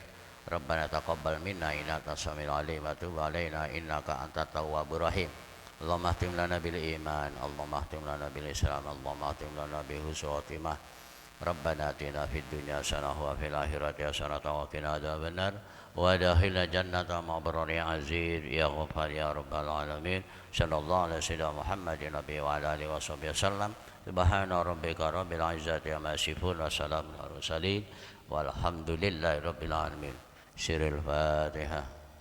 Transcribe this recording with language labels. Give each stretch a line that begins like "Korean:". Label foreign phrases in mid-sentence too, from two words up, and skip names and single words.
Arabic: ربنا تقبل منا إنك السميع العليم وتب علينا إنك أنت التواب الرحيم. اللهم اختم لنا بالإيمان اللهم اختم لنا بالإسلام اللهم اختم لنا بحسن الخاتمة. ربنا آتنا في الدنيا حسنة وفي الآخرة حسنة وقنا عذاب النار وأدخلنا الجنة مع الأبرار يا عزيز يا غفار يا رب العالمين. صلى الله عليه وسلم محمد النبي وعلى آله وصحبه وسلم. سبحان ربك رب العزة عما يصفون وسلام على المرسلين والحمد لله رب العالمين. سر الفاتحة.